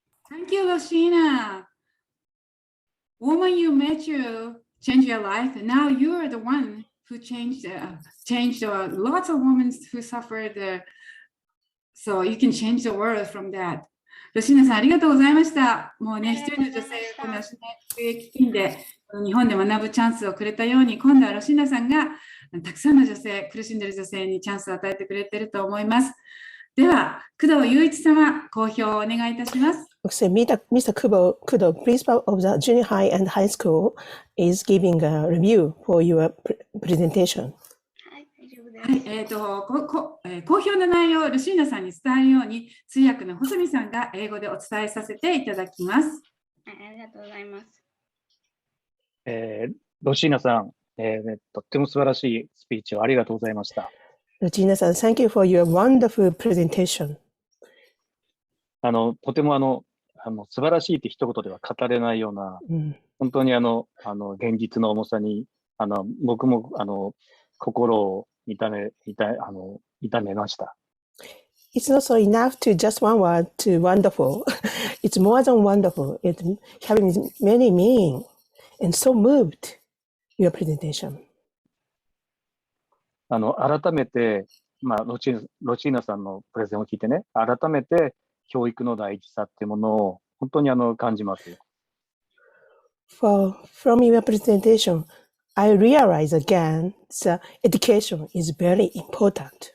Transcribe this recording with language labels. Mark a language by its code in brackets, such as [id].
[en] Thank you, Roshina. Woman you met, you changed your life, and now you are the one who changed lots of women who suffered. So you can change the world from that. [ja] ロシーナさん、ありがとうございました。もうね、一人の女性がこの失業基金で日本で学ぶチャンスをくれたように、今度はロシーナさんがたくさんの女性、苦しんでいる女性にチャンスを与えてくれていると思います。では、工藤雄一様、講評をお願いいたします。 [en] Okay, Mr. Kudo, principal of the junior high and high school, is giving a review for your presentation. [ja] はい、講評の内容をルシーナさんに伝えるように、通訳の細見さんが英語でお伝えさせていただきます。ありがとうございます。ロシーナさん、とっても素晴らしいスピーチをありがとうございました。 [en] Regina san, thank you for your wonderful presentation. [ja] とても素晴らしいって一言では語れないような、本当に現実の重さに、僕も心を痛めました。 [en] It's not so enough to just one word to wonderful. It's more than wonderful. It's having many meaning and so moved your presentation. [ja] 改めて、ロチーナさんのプレゼンを聞いてね、改めて教育の大事さっていうものを本当に感じます。 [en] From your presentation, I realize again that education is very important.